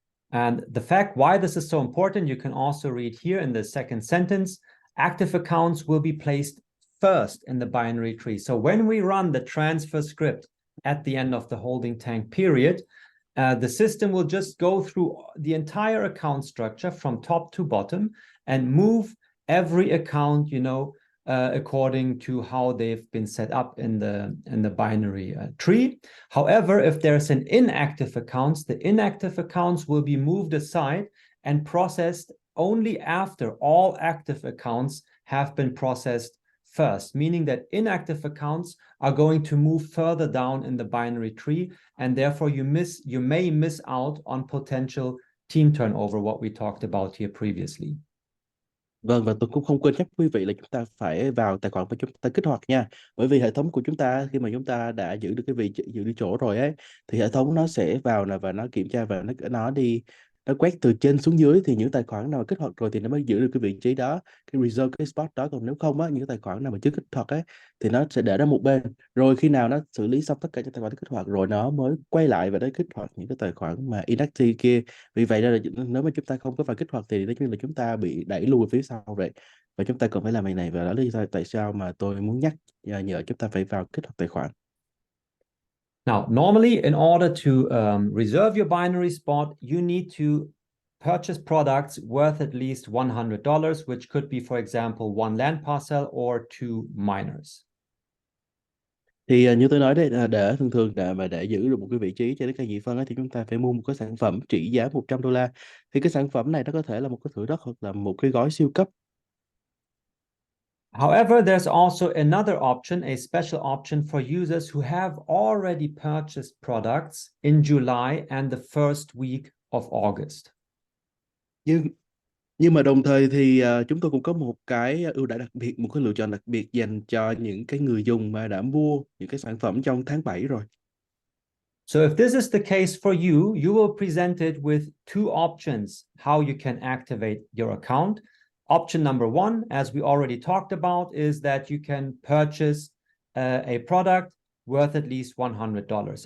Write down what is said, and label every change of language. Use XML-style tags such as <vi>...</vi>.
<en>And the fact why this is so important, you can also read here in the second sentence. Active accounts will be placed first in the binary tree. So when we run the transfer script at the end of the holding tank period, the system will just go through the entire account structure from top to bottom and move every account, according to how they've been set up in the binary tree. However, if there's an inactive accounts, the inactive accounts will be moved aside and processed only after all active accounts have been processed first, meaning that inactive accounts are going to move further down in the binary tree, and therefore you may miss out on potential team turnover, what we talked about here previously.</en> <vi>Vâng, và tôi cũng không quên nhắc quý vị là chúng ta phải vào tài khoản và chúng ta kích hoạt nha. Bởi vì hệ thống của chúng ta khi mà chúng ta đã giữ được cái vị trí, giữ được chỗ rồi ấy, thì hệ thống nó sẽ vào và nó kiểm tra và nó quét từ trên xuống dưới, thì những tài khoản nào mà kích hoạt rồi thì nó mới giữ được cái vị trí đó, cái reserve cái spot đó. Còn nếu không á, những tài khoản nào mà chưa kích hoạt ấy thì nó sẽ để đó một bên. Rồi khi nào nó xử lý xong tất cả những tài khoản kích hoạt rồi nó mới quay lại và nó kích hoạt những cái tài khoản mà inactive kia. Vì vậy là nếu mà chúng ta không có vào kích hoạt thì nói chung là chúng ta bị đẩy lùi phía sau vậy. Và chúng ta cần phải làm việc này, và đó là lý do tại sao mà tôi muốn nhờ chúng ta phải vào kích hoạt tài khoản.</vi> <en>Now, normally, in order to reserve your binary spot, you need to purchase products worth at least $100, which could be, for example, one land parcel or two miners.</en> <vi>Thì như tôi nói đấy, để thường để giữ được một cái vị trí trên cái cây nhị phân ấy, thì chúng ta phải mua một cái sản phẩm trị giá $100. Thì cái sản phẩm này nó có thể là một cái thửa đất hoặc là một cái gói siêu cấp.</vi> <en>However, there's also another option, a special option for users who have already purchased products in July and the first week of August.</en> <vi>Nhưng mà đồng thời thì chúng tôi cũng có một cái ưu đãi đặc biệt, một cái lựa chọn đặc biệt dành cho những cái người dùng mà đã mua những cái sản phẩm trong tháng 7 rồi.</vi> <en>So if this is the case for you, you will presented with two options how you can activate your account. Option number one, as we already talked about, is that you can purchase a product worth at least $100.</en>